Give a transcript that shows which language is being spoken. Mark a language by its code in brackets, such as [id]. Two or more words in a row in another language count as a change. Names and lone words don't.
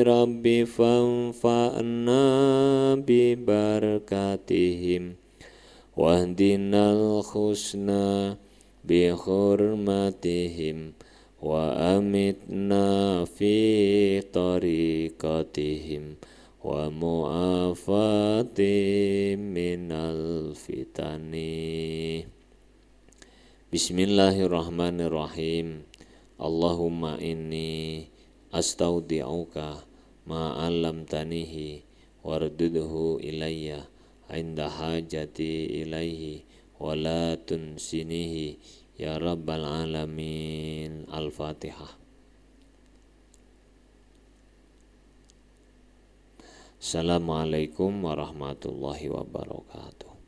[ar] رب فانفعنا ببركتهم واهدنا الحسنى بحرمتهم وأمتنا في طريقتهم ومعافاة من الفتن. Bismillahirrahmanirrahim. اللهم إني أستودعك ما علمتنيه واردده إلي عند حاجتي إليه ولا تنسنيه يا رب العالمين. Al-Fatihah. السلام عليكم ورحمة الله وبركاته.